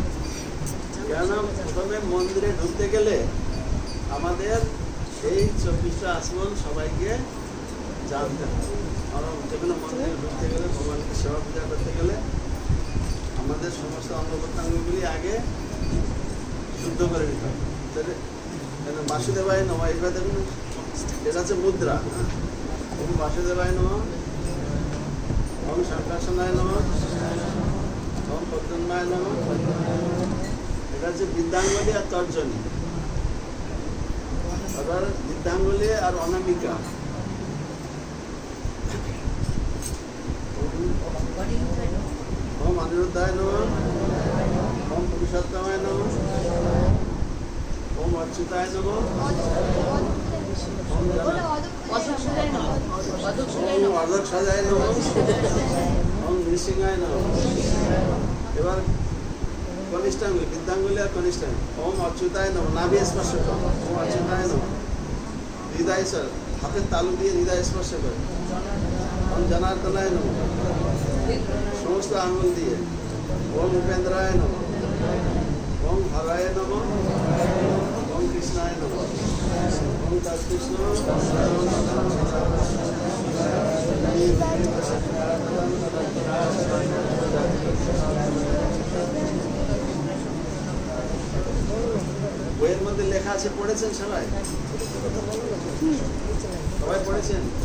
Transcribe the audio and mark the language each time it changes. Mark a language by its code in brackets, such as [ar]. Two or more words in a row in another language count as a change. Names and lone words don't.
[bn] কেননা প্রথমে মন্দিরে ঢুকতে গেলে আমাদের এই 24টা আসমন সবাইকে জানতে হবে। আমরা যেকোনো মন্দিরে ঢুকতে গেলে, ভগবানকে সেবা পূজা করতে গেলে আমাদের সমস্ত অঙ্গ প্রত্যঙ্গগুলি আগে শুদ্ধ করে নিতে হবে। [sa] বাসুদেবায় নমঃ, [bn] এইবার দেখুন এটা হচ্ছে মুদ্রা। [sa] ওম বাসুদেবায় নমঃ, ওম শঙ্কর্ষণায় নমঃ, ওম পদ্মন্মায় নমঃ। [bn] এটা হচ্ছে বৃদ্ধাঙ্গুলি আর তর্জনী। আবার বৃদ্ধাঙ্গুলি আর অনামিকা। [sa] ওম অনিরুদ্ধায় নমঃ, ওম পুরুষোত্তমায় নমঃ, ওম অচ্যুতায় নমঃ, ওম অদক্ষজায় নমঃ, ওম নৃসিংহায় নমঃ। [bn] এবার কনিষ্ঠাঙ্গুলি, বৃদ্ধাঙ্গুলি আর কনিষ্ঠাঙ্গুলি। [sa] ওম অচ্যুতায় নমঃ, [bn] নাভি স্পর্শ করো। [sa] ওম অচ্যুতায় নমঃ, [bn] হৃদয় হাতের তালু দিয়ে হৃদয় স্পর্শ করে। [sa] ওম জনার্দনায় নমঃ, [bn] সমস্ত আঙুল দিয়ে। [sa] ওম উপেন্দ্রায় নমঃ, ওম হরায় নমঃ, ওম কৃষ্ণায় নমঃ, ওম তৎকৃষ্ণ [bn] বইয়ের মধ্যে লেখা আছে, পড়েছেন সবাই? সবাই পড়েছেন?